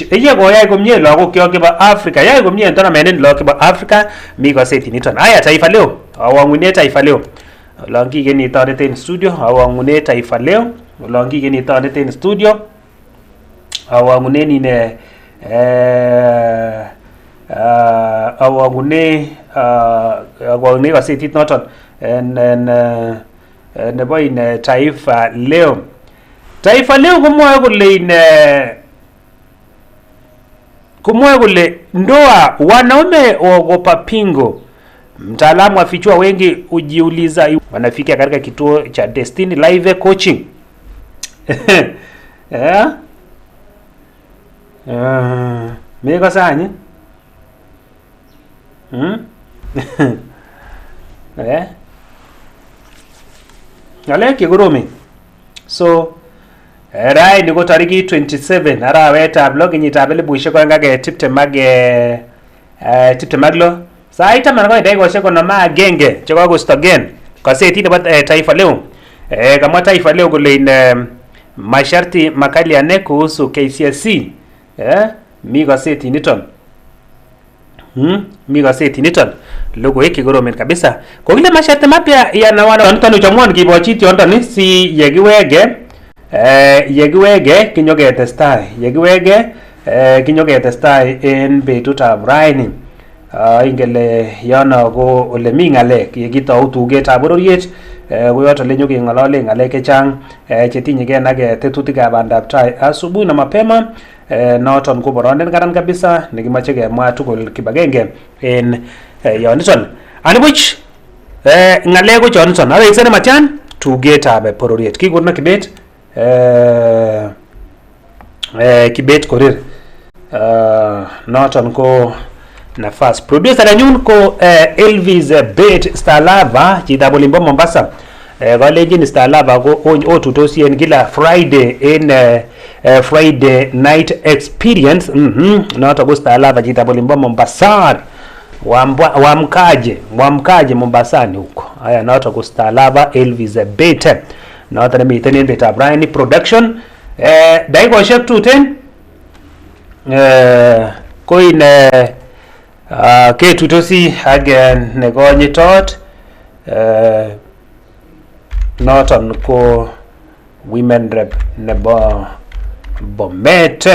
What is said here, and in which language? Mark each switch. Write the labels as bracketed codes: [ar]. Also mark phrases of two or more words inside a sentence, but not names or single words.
[kln] Eye goyai komie lagok kyok chebo Africa. Yai komie tournament lagok chebo Africa mi gazeti niton. Haya, Taifa Leo. Awangune Taifa Leo. Olongi geni toreten studio. Awangune Taifa Leo. Olongi geni toreten studio. Awangune nine awangune gazeti noton nebo in Taifa Leo. [sw] Taifa Leo [kln] kumwae kule [sw] ndoa wanaume waogopa pingo. Mtaalamu afichua wengi ujiuliza wanafikia katika kituo cha Destiny Live Coaching. [kln] Mega sanye. Ngalek yegoromi. So rai niko tariki 27 arawetab lo kenyitab 2020 sait 10:51 chekakostogen gazeti nebo Taifa Leo. Kamwa Taifa Leo kole [sw] masharti makali [kln] ane kuhusu KCSE. Mi gazeti niton. Mi gazeti niton. Logoiwek kikoromen kabisa. Kokile [sw] masharti mapya yanawana [kln] niton uchamwan kibochi tiondo si yekiwege kinyoketestai en betutab raini. Ingele yana ko ole mi ngalek yekitou tugetab bororiet ko yoto le nyokeng'olole ngalek chechang chetinyegei ak tetutikab bandab tai [sw] asubuhi na mapema. [kln] Noton ko boronden karan kabisa nekimache kemwa tugul kibagenge en yoniton. Anibuch ngalek ko choniton aweksene matyan tugetab bororiet kikono Kibet Korir. Noton ko nafas producer nenyun ko Elvis Bet Starlava chitab olimbo Mombasa. Kalenjin Starlava ko otutosi en kila Friday en Friday night experience. Noton ko Starlava chitab olimbo Mombasa. [sw] Wamkaje Mombasani huko. Haya, [kln] noton ko Starlava Elvis Bet. Noton nemiten en betab Ryan production. Daikoshek tuten koin ketutosi again nekonyitot noton ko [en] women rep [kln] nebo Bomet.